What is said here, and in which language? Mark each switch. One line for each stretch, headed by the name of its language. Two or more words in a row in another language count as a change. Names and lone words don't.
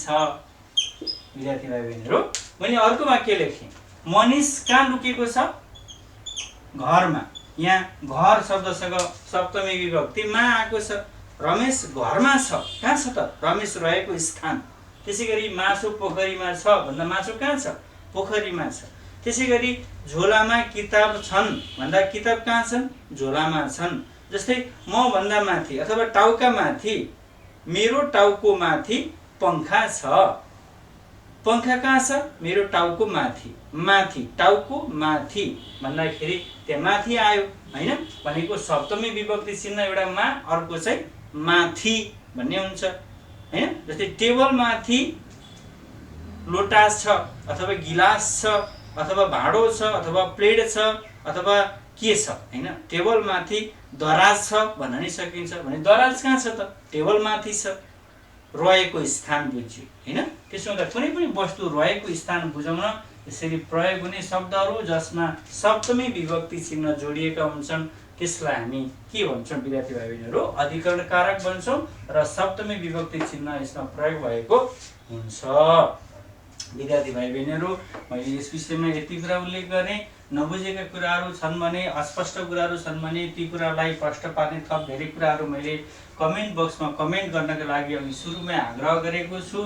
Nepali: विद्यार्थी भाइ बहिनीहरू, मैले अर्को वाक्य लेखेँ, मनिष कहाँ लुकेको छ, घरमा। यहाँ घर शब्दसँग सप्तमी विभक्ति मा आएको छ। रमेश घरमा छ, कहाँ छ त, रमेश रहेको स्थान। त्यसैगरी माछो पोखरीमा छ भन्दा माछो कहाँ छ, पोखरीमा छ। त्यसैगरी झोलामा किताब छन् भन्दा किताब कहाँ छन्, झोलामा छन्। जस्तै म भन्दा माथि अथवा टाउका माथि, मेरो टाउको माथि पंखा छ। पंखा कहाँ छ, मेरो टाउको माथि। माथि टाउको माथि भन्दाखेरि त्यहाँ माथि आयो हैन। भनेको सप्तमी विभक्ति चिन्ह एउटा मा, अर्को चाहिँ माथि भन्ने हुन्छ हैन। जस्तै टेबल माथि लोटा छ अथवा गिलास छ अथवा भाँडो छ अथवा प्लेट छ अथवा के छ हैन। टेबल माथि दराज छ भन्न नि सकिन्छ। भने दराज कहाँ छ त, टेबल माथि छ, रहेको स्थान बुझ्यो हैन। त्यसो हुँदा कुनै पनि वस्तु रहेको स्थान बुझाउन यसरी प्रयोग हुने शब्दहरू जसमा सप्तमी विभक्ति चिन्ह जोडिएका हुन्छन् त्यसलाई हामी के भन्छौँ विद्यार्थी भाइ बहिनीहरू, अधिकरण कारक भन्छौँ र सप्तमी विभक्ति चिन्ह यसमा प्रयोग भएको हुन्छ। विद्यार्थी भाइ बहिनीहरू, मैले यस विषयमा यति कुरा उल्लेख गरेँ। नबुझेका कुराहरू छन् भने, अस्पष्ट कुराहरू छन् भने ती कुरालाई प्रष्ट पार्ने थप धेरै कुराहरू मैले कमेन्ट बक्समा कमेन्ट गर्नका लागि अघि सुरुमै आग्रह गरेको छु।